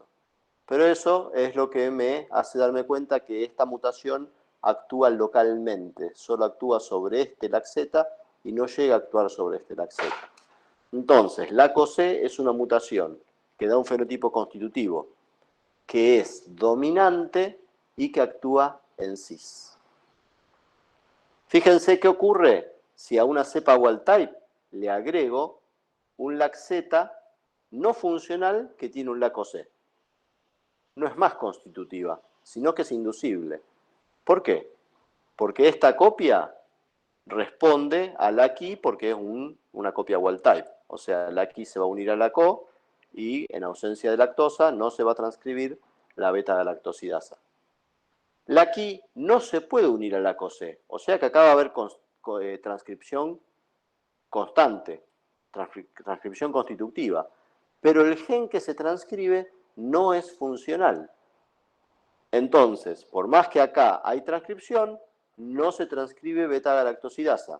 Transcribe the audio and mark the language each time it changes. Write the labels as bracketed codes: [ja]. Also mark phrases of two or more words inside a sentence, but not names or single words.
[es] Pero eso es lo que me hace darme cuenta que esta mutación actúa localmente, solo actúa sobre este LAC-Z y no llega a actuar sobre este LAC-Z. Entonces, LAC-OC es una mutación que da un fenotipo constitutivo, que es dominante y que actúa en cis. Fíjense qué ocurre si a una cepa [en] wild type [es] le agrego un LAC-Z no funcional que tiene un LAC-OC. No es más constitutiva, sino que es inducible. ¿Por qué? Porque esta copia responde a LAC-I porque es una copia wild type. O sea, LAC-I se va a unir a LAC-O y en ausencia de lactosa no se va a transcribir la beta-galactosidasa. LAC-I no se puede unir a LAC-OC, o sea que acá va a haber transcripción constante, transcripción constitutiva, pero el gen que se transcribe no es funcional. Entonces, por más que acá hay transcripción, no se transcribe beta-galactosidasa.